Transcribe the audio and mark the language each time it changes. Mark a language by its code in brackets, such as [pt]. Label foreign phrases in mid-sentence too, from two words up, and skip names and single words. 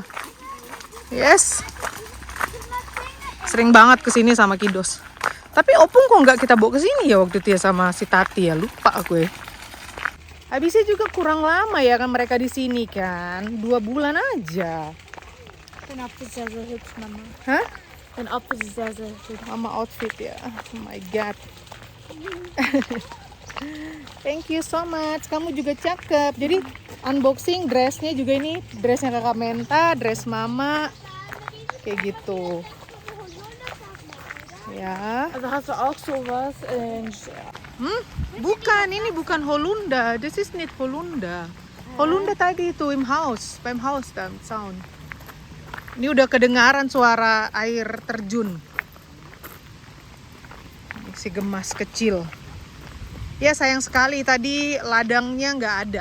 [en] Yes. [id] Sering banget kesini sama Kidos. Tapi Opung kok nggak kita bawa kesini ya waktu itu ya sama si Tati ya, lupa aku ya. Habisnya juga kurang lama ya kan mereka di sini kan, 2 bulan aja. Kenapa [de] sehr, sehr hübsch, [id] Mama? Hah? [de] Dein Outfit ist sehr, sehr hübsch. [id] Mama outfit ya. [en] Oh my god. Thank you so much. [id] Kamu juga cakep. Jadi unboxing dressnya juga ini dressnya kakak Menta, dress mama. Kayak gitu. Ya. [de] Also hast du auch sowas in... [id] Bukan, ini bukan Holunda. [en] This is not Holunda. [id] Holunda tadi itu [de] beim Haus [id] dan sound. Ini udah kedengaran suara air terjun. Si gemas kecil. Ya sayang sekali tadi ladangnya nggak ada.